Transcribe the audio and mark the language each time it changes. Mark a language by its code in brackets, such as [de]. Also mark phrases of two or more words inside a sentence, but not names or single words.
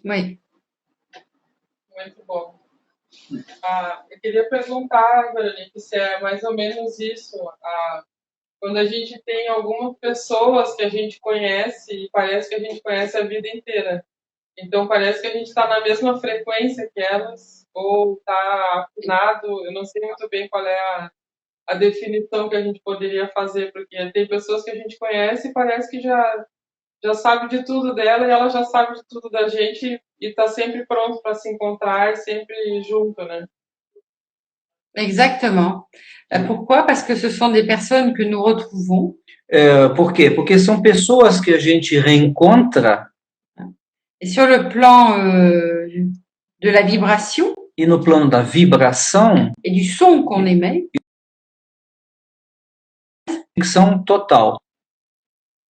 [fr] Oui. [pt] Muito bom. Eu queria perguntar, Veronique, se é mais ou menos isso. Quando a gente tem algumas pessoas que a gente conhece e parece que a gente conhece a vida inteira. Então, parece que a gente está na mesma frequência que elas, ou está afinado. Eu não sei muito bem qual é a definição que a gente poderia fazer, porque tem pessoas que a gente conhece e parece que já sabe de tudo dela e ela já sabe de tudo da gente e está sempre pronto para se encontrar, sempre junto, né? [fr] Exactement. Pourquoi? Parce que ce sont des personnes que nous retrouvons. [pt] Por quê? Porque são pessoas que a gente reencontra. [fr] Et sur le plan de la vibration. [pt] E no plano da vibração. [fr] Et du son qu'on émet. [pt] Conexão total.